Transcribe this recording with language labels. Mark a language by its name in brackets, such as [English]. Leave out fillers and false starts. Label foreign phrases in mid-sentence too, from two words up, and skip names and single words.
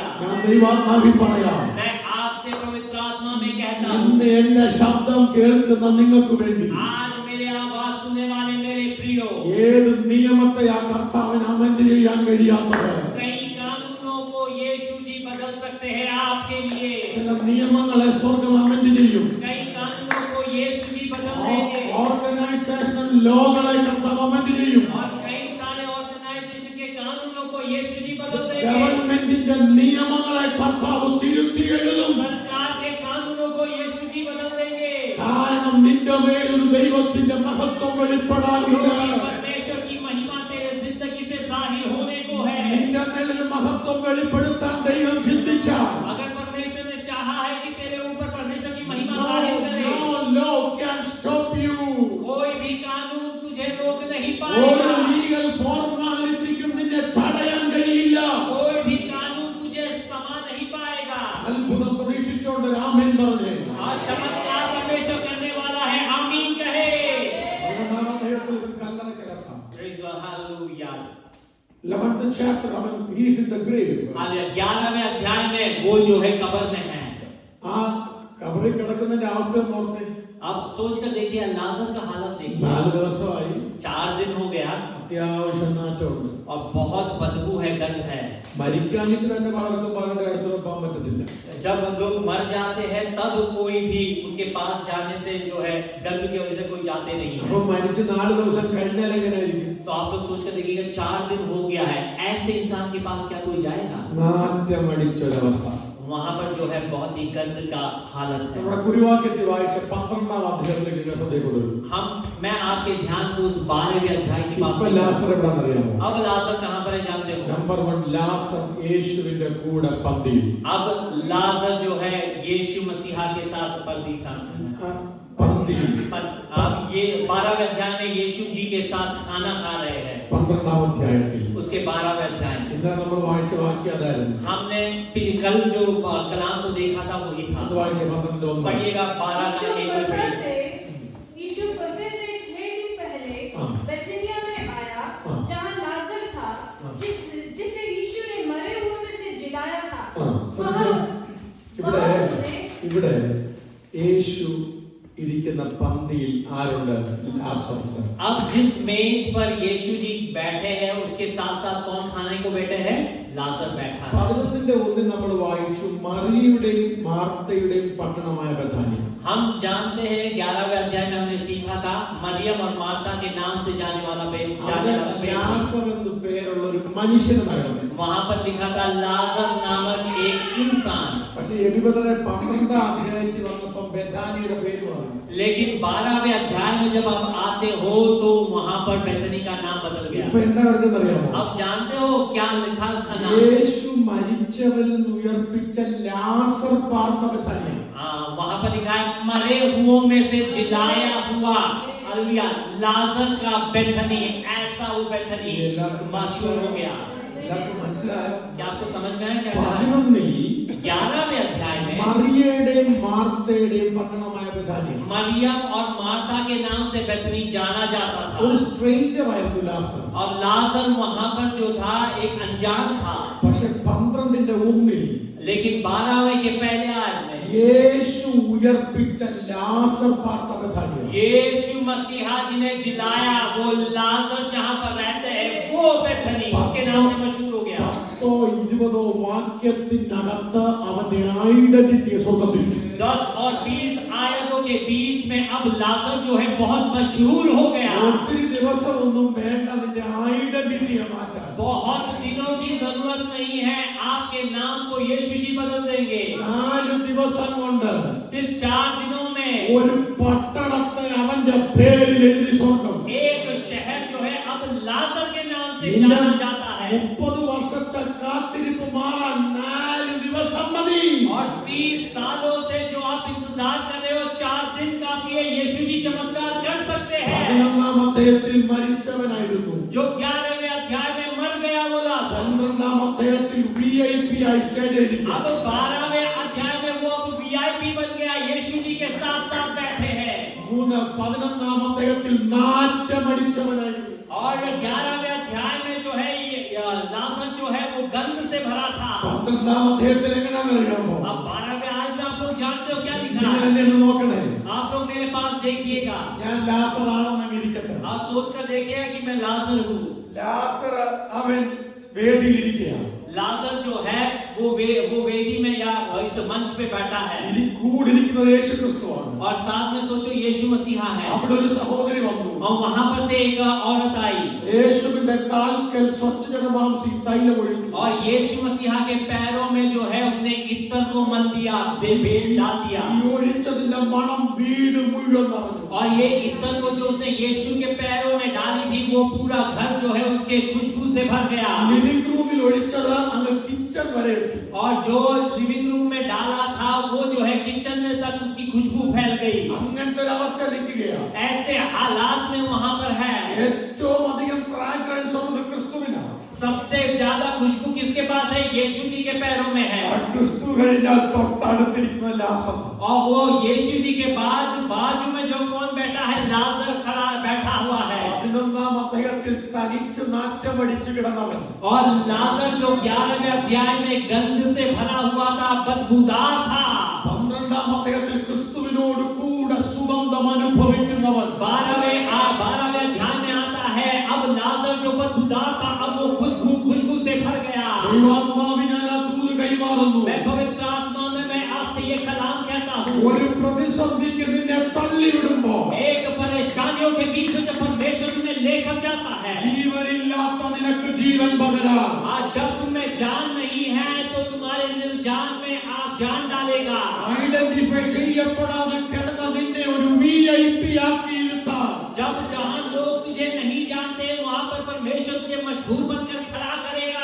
[Malayalam] ഞാൻ ദൈവാത്മാവിൽ പറയാം, [Hindi] मैं आपसे पवित्र आत्मा में कहता हूँ, [Malayalam] ഇന്ന് എന്റെ ശബ്ദം കേൾക്കുന്ന നിങ്ങൾക്ക് വേണ്ടി [Hindi] आज मेरे आवाज सुनने वाले मेरे प्रियो, [Malayalam] ഏത് നിയമത്തെ ആ കർത്താവിന് അമെൻഡ് ചെയ്യാൻ കഴിയാത്തത്? [Hindi] कई कानूनों को यीशु जी बदल सकते हैं आपके लिए। [Malayalam] ചില നിയമങ്ങളെ സ്വർഗം അമെൻഡ് ചെയ്യും. [Hindi] कई कानूनों को यीशु जी बदल देंगे [English] organizational laws [Malayalam] കർത്താവ് അമെൻഡ് ചെയ്യും. [Hindi] और कई सारे ऑर्गेनाइजेशन के कानूनों को यीशु जी बदल देंगे। [Malayalam] ഗവൺമെന്റിന്റെ നിയമങ്ങളെ കർത്താവ് തിരുത്തി എഴുതും. [Hindi] सरकार के कानूनों को यीशु जी बदल देंगे। [Malayalam] കാരണം നിന്റെ മേലൊരു ദൈവത്തിന്റെ മഹത്വം വെളിപ്പെടാനുണ്ട്. [Hindi] परमेश्वर की महिमा तेरे जिंदगी से जाहिर होने को है। [Malayalam] നിന്റെ മേലൊരു മഹത്വം വെളിപ്പെടുത്താൻ ദൈവം ചിന്തിച്ചാൽ [Hindi] अगर परमेश्वर ने चाहा है कि तेरे ऊपर परमेश्वर की महिमा जाहिर करे, [English] no law can stop you. [Hindi] कोई भी कानून तुझे रोक नहीं [Malayalam] ഒരു [Hindi] पाएगा। [English] legal formality [Malayalam] നിന്നെ തടയാൻ കഴിയില്ല. [Hindi] कोई भी कानून तुझे समा नहीं पाएगा। [Malayalam] അത്ഭുതം പ്രതീക്ഷിച്ചുകൊണ്ട് രാമൻ പറഞ്ഞേ, [Hindi] और चमत्कार परमेश्वर करने वाला है, आमीन कहे। [Malayalam] 11ാം അധ്യായത്തിൽ ഇവൻ കല്ലറയ്ക്കകത്താ. [English] Praise the Hallelujah। 11th chapter അവൻ he is in the grave. [Hindi] 11वें अध्याय में वो जो है कब्र में है। [Malayalam] ആ കബറിൽ കിടക്കുന്നതിന്റെ അവസ്ഥ ഒന്ന് ഓർത്തേ. [Hindi] अब सोच कर देखिए लाजर का हालत देखिए। [Malayalam] 4 ദിവസമായി, [Hindi] 4 दिन हो गया [Malayalam] അത്യാവശ്യം നാറ്റമുണ്ട്. [Hindi] और बहुत बदबू है, गंध है। [Malayalam] മരിക്കാനിട്ട് തന്നെ പലർക്കും പലരുടെ അടുത്ത് പോകാൻ പറ്റത്തില്ല. [Hindi] जब लोग मर जाते हैं तब कोई भी उनके पास जाने से जो है गंध की वजह से कोई जाते नहीं है। [Malayalam] അപ്പൊ മരിച്ച് 4 ദിവസം കഴിഞ്ഞാൽ എങ്ങനെയായിരിക്കും? [Hindi] तो आप लोग सोच कर देखिएगा 4 दिन हो गया है, ऐसे इंसान के पास क्या कोई जाएगा? [Malayalam] നാറ്റമടിച്ചൊരവസ്ഥ. [Hindi] वहां पर जो है बहुत ही गंद का हालत है। [Malayalam] നമ്മുടെ കുരുവാക്യത്തിൽ വായിച്ച 12ാം അധ്യായത്തിലേക്ക് നിങ്ങൾ ശ്രദ്ധ [Hindi] मैं आपके ध्यान को उस 12वें अध्याय की बात [Malayalam] ഇപ്പൊ ലാസർ എവിടാന്നറിയാമോ? [Hindi] अब लाजर कहां पर है जानते हो? [Malayalam] നമ്പർ 1, ലാസർ യേശുവിന്റെ കൂടെ പന്തിയിൽ. [Hindi] अब लाजर जो है यीशु मसीहा के साथ परदीसा में है। [Malayalam] പന്തിയിൽ [Hindi] अब ये 12वें अध्याय में यीशु जी के साथ खाना खा रहे हैं। [Malayalam] 12ാം അധ്യായത്തിൽ [Hindi] उसके 12वें अध्याय में [Malayalam] ഇന്നലെ നമ്മൾ വായിച്ച വാക്യം അതായിരുന്നു. [Hindi] हमने कल जो कलाम को देखा था वही था। [Malayalam] അത് വായിച്ച 12:1. [Hindi] पढ़िएगा 12 यीशु का 1 फसह पढ़िए। से 6 दिन पहले हाँ। बैथनिया में आया, हाँ। जहाँ लाजर था, हाँ। जिसे यीशु ने मरे हुए में से जिलाया था। [Malayalam] ശ്രദ്ധിച്ചോ? ഇവിടെ യേശു ഇരിക്കുന്ന പന്തിയിൽ ആരുണ്ട്? ലാസറുണ്ട്. [Hindi] अब जिस मेज पर यीशु जी बैठे हैं उसके साथ साथ कौन खाने को बैठे हैं? लाजर बैठा है। [Malayalam] 11:1 നമ്മൾ വായിച്ചു, മറിയയുടെയും മാർത്തയുടെയും പട്ടണമായ ബഥാനിയ. [Hindi] हम जानते हैं 11वें अध्याय में हमने सीखा था मरियम और मार्था के नाम से जाने वाला [Malayalam] അവിടെ ലാസർ എന്ന് പേരുള്ള ഒരു മനുഷ്യനായിരുന്നു. [Hindi] वहां पर लिखा था लाजर नामक एक इंसान। [Malayalam] പക്ഷേ എബിപതരെ 12ാം അധ്യായത്തിൽ വന്നപ്പോൾ ബഥാനിയുടെ പേര് മാറി. [Hindi] लेकिन 12वें अध्याय में जब आप आते हो तो वहां पर बैथनी का नाम बदल गया। [Malayalam] ഇപ്പൊ എന്താ നടക്കുന്നറിയാമോ? [Hindi] अब जानते हो क्या लिखा उसका नाम? [Malayalam] യേശു മരിച്ച മരിച്ചവരിൽ നിന്ന് ഉയർപ്പിച്ച ലാസർ പാർത്ത ബഥാനിയ. [Hindi] वहां पर लिखा है मरे हुओं में से जिलाया हुआ हालेलुया लाजर का बेथनी. ऐसा वो बेथनी मशहूर हो गया. [Malayalam] എല്ലാവർക്കും മനസ്സിലായോ? [Hindi] क्या आपको समझ में आया क्या? 11 11वें अध्याय में [Malayalam] മറിയയുടെയും മാർത്തയുടെയും പട്ടണമായ ബഥാനിയ. [Hindi] मरियम और मार्था के नाम से बेथनी जाना जाता था. [Malayalam] ഒരു സ്ട്രേഞ്ചർ ആയിരുന്നു ലാസർ. [Hindi] और लाजर वहां पर जो था एक अनजान था. [Malayalam] പക്ഷെ 12 [Hindi] लेकिन 12वें के पहले आयत में [Malayalam] യേശു ഉയർപ്പിച്ച ലാസർ പാർത്ത ബഥാനിയ. [Hindi] यीशु मसीहा जिन्हें जिलाया वो लाजर जहां पर रहते हैं वो बेथनी उसके नाम से मशहूर हो गया. [Malayalam] 10-20 വാക്യത്തിനകത്ത് അവന്റെ ഐഡന്റിറ്റിയെ സ്വർഗ്ഗം തിരിച്ചു. [Hindi] 10 और 20 आयतों के बीच में अब लाजर जो है बहुत मशहूर हो गया. [Malayalam] ഒത്തിരി ദിവസമൊന്നും വേണ്ട നിന്റെ ഐഡന്റിറ്റിയെ മാറ്റാൻ. [Hindi] बहुत दिनों की जरूरत नहीं है, आपके नाम को यीशु जी बदल देंगे. [Malayalam] 4 ദിവസം കൊണ്ട് [Hindi] सिर्फ 4 दिनों में [Malayalam] ഒരു പട്ടണത്തെ അവന്റെ പേരിൽ എഴുതി സ്വർഗ്ഗം. [Hindi] एक शहर जो है अब लाजर के नाम से जाना जाता है. [Malayalam] 30 വർഷത്തെ കാത്തിരിപ്പ് മാറാൻ 4 ദിവസം മതി. [Hindi] और 30 सालों से जो आप इंतजार कर रहे हो 4 दिन काफी है. यीशु जी चमत्कार कर सकते हैं. [Malayalam] 11-ാം അധ്യായത്തിൽ മരിച്ചവനായിരുന്നു. [Hindi] जो 11वें अध्याय में मर गया वो लाजर [Malayalam] 12-ാം അധ്യായത്തിൽ VIP ആയി സ്റ്റേജിൽ. [Hindi] अब 12वें अध्याय में वो VIP बन गया. यीशु जी के साथ साथ बैठे हैं. [Malayalam] 11-ാം അധ്യായത്തിൽ നാറ്റമടിച്ചവനായിരുന്നു. [Hindi] और 11वें अध्याय में जो है ये लाजर जो है वो गंध से भरा था. [Malayalam] 12-ാം അധ്യായത്തിൽ എങ്ങനെയാണെന്ന് അറിയാമോ? [Hindi] अब 12वें आज में आप लोग जानते हो क्या लिखा [Malayalam] നിങ്ങൾ [Hindi] है? [Malayalam] എന്നെ ഒന്ന് നോക്കണേ. [Hindi] आप लोग मेरे पास देखिएगा. [Malayalam] ഞാൻ ലാസർ ആണെന്ന് ഇരിക്കട്ടെ. [Hindi] आप सोच कर देखिएगा कि मैं लाजर हूँ. [Malayalam] ലാസർ അവൻ വേദിയിലിരിക്കുകയാണ്. [Hindi] लाजर जो है वो वेदी में या इस मंच पे बैठा है. [Malayalam] കൂടിയിരിക്കുന്നത് യേശു ക്രിസ്തുവാണ്. [Hindi] और साथ में सोचो यीशु मसीहा है. [Malayalam] അവിടെ ഒരു സഹോദരി വന്നു. [Hindi] और वहां पर से एक औरत आई [Malayalam] യേശുവിന്റെ കാൽക്കൽ സ്വച്ഛജനമാംസി തൈലം ഒഴിച്ചു. [Hindi] और यीशु मसीहा के पैरों में जो है उसने इत्तर को मल दिया, बेल डाल दिया. [Malayalam] ഈ ഒഴിച്ചതിന്റെ മണം വീട് മുഴുവൻ നിറഞ്ഞു. [Hindi] और ये इत्तर को जो उसने यीशु के पैरों में डाली थी वो पूरा घर जो है उसके खुशबू से भर गया. [English] living room [Malayalam] ഒഴിച്ചത് അങ്ങ് കിച്ചൺ വരെ എത്തി. [Hindi] और जो [English] living room [Hindi] में डाला था वो जो है किचन में तक उसकी खुशबू फैल गई. [Malayalam] അങ്ങനത്തെ ഒരു അവസ്ഥ നിൽക്കുകയാണ്. [Hindi] ऐसे हालात में वहां पर है. [Malayalam] ഏറ്റവും അധികം ഫ്രാഗ്രൻസ് ഉള്ളത് ക്രിസ്തുവിനാണ്. [Hindi] सबसे ज्यादा खुशबू किसके पास है? यीशु जी के पैरों में है. [Malayalam] ആ ക്രിസ്തു കഴിഞ്ഞാൽ തൊട്ടടുത്തിരിക്കുന്ന ലാസർ. [Hindi] और वो यीशु जी के बाजू में जो कौन बैठा है? लाजर खड़ा बैठा हुआ है. [Malayalam] 11-ാം അധ്യായത്തിൽ തനിച്ച് നാറ്റമടിച്ചു കിടന്നവൻ. [Hindi] और लाजर जो 11वें अध्याय में गंध से भरा हुआ था, बदबूदार था. [Malayalam] 12-ാം അധ്യായത്തിൽ ക്രിസ്തുവിനോട് കൂടെ സുഗന്ധം അനുഭവിക്കുന്നവൻ. [Hindi] 12वें अध्याय में आता है अब लाजर जो बदबूदार था अब वो खुशबू से भर गया. [Malayalam] ദൈവാത്മാവിനാൽ ആ ദൂത് കൈമാറുന്നു. [Hindi] मैं पवित्र आत्मा में मैं आपसे ये कलाम कहता हूँ. [Malayalam] ഒരു പ്രതിസന്ധിക്ക് നിന്നെ തള്ളിവിടുമ്പോ [Hindi] एक परेशानियों के बीच में जब परमेश्वर तुम्हें लेकर जाता है, [Malayalam] ജീവനില്ലാത്ത നിനക്ക് ജീവൻ പകരാൻ. [Hindi] आज जब तुम्हें जान नहीं है तो तुम्हारे निर्जान में आप जान डालेगा. [Malayalam] ഐഡന്റിഫൈ ചെയ്യപ്പെടാതെ കിടന്ന നിന്നെ ഒരു VIP ആക്കി ഇരുത്താൻ. [Hindi] जब जहां लोग तुझे नहीं जानते वहां पर परमेश्वर तुझे मशहूर बनकर खड़ा करेगा.